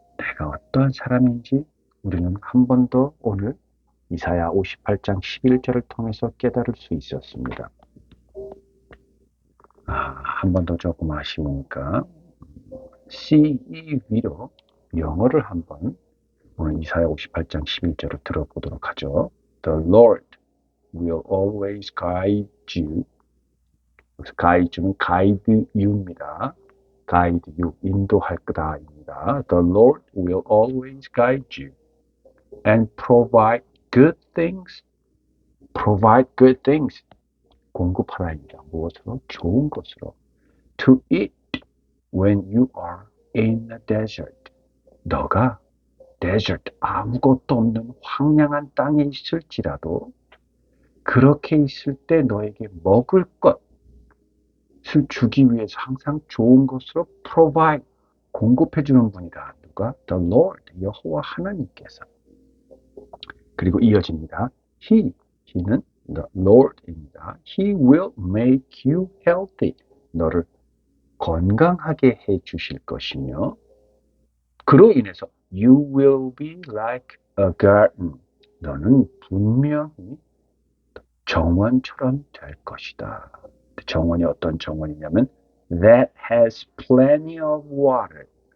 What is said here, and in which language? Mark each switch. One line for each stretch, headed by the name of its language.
Korean: 내가 어떠한 사람인지 우리는 한 번 더 오늘 이사야 58장 11절을 통해서 깨달을 수 있었습니다. 한 번 더 조금 아쉬우니까 CE 위로 영어를 한번 오늘 이사야 58장 11절을 들어보도록 하죠.
English: The Lord will always guide you.
Korean: guide는
English: guide you
Korean: 입니다.
English: guide you,
Korean: 인도할 거다입니다.
English: The Lord will always guide you and provide good things. provide good things.
Korean: 공급하라입니다. 무엇으로? 좋은 것으로.
English: To eat when you are in the desert.
Korean: 너가 desert, 아무것도 없는 황량한 땅에 있을지라도 그렇게 있을 때 너에게 먹을 것을 주기 위해서 항상 좋은 것으로 provide, 공급해주는 분이다. 누가? The Lord, 여호와 하나님께서. 그리고 이어집니다.
English: He는 the Lord입니다. He will make you healthy.
Korean: 너를 건강하게 해 주실 것이며 그로 인해서
English: you will be like a garden.
Korean: 너는 분명히 정원처럼 될 것이다. 정원이 어떤 정원이냐면
English: that has plenty of water.